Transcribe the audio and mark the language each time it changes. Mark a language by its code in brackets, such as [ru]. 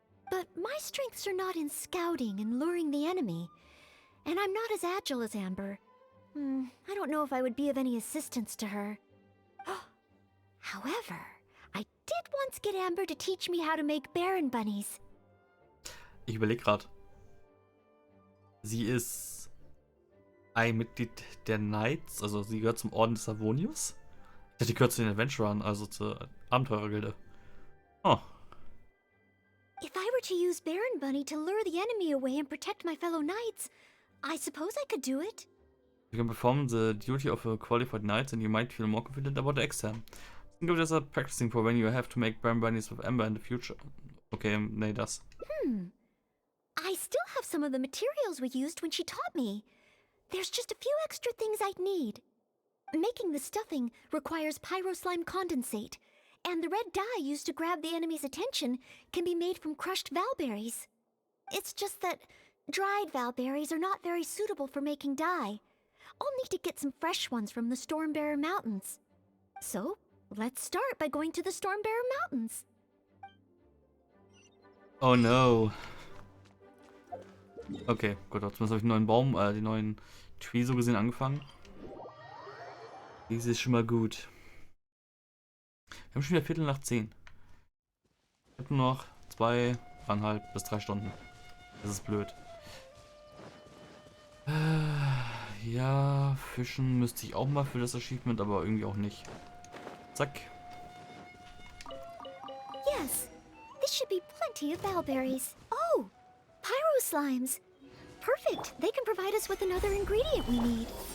[en] But my strengths are not in scouting and luring the enemy. And I'm not as agile as Amber. I don't know if I would be of any assistance to her. However, I did once get Amber to teach me how to make Baron Bunnies. [de] Ich überlege gerade. Sie ist ein Mitglied der Knights, also sie gehört zum Orden des Savonius. Ich dachte, die gehört zu den Adventurern, also zur Abenteurergilde. Oh. [en] If I were to use Baron Bunny to lure the enemy away and protect my fellow knights, I suppose I could do it. You can perform the duty of a qualified knight and you might feel more confident about the exam. Think of it as a practicing for when you have to make Baron Bunnies with Amber in the future. [de] Okay, nee, das. [en] I still have some of the materials we used when she taught me. There's just a few extra things I'd need. Making the stuffing requires pyro slime condensate, and the red dye used to grab the enemy's attention can be made from crushed valberries. It's just that dried valberries are not very suitable for making dye. I'll need to get some fresh ones from the Stormbearer Mountains. So, let's start by going to the Stormbearer Mountains. Oh no. [de] Okay, gut, zumindest habe ich den neuen Baum, den neuen Tree so gesehen angefangen. Dies ist schon mal gut. Wir haben schon wieder Viertel nach 10. Ich habe nur noch 2,5 bis 3 Stunden. Das ist blöd. Ja, fischen müsste ich auch mal für das Achievement, aber irgendwie auch nicht. Zack. [en] Yes, this should be plenty of valberries. Oh, pyro slimes. Perfect. They can provide us with another ingredient we need.